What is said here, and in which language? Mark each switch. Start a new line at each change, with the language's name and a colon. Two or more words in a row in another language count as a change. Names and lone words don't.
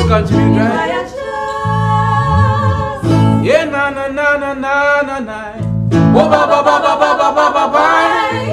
English: contribute, right? I trust. Yeah, na na na na na na na. Whoa, ba ba ba ba ba ba ba ba bye.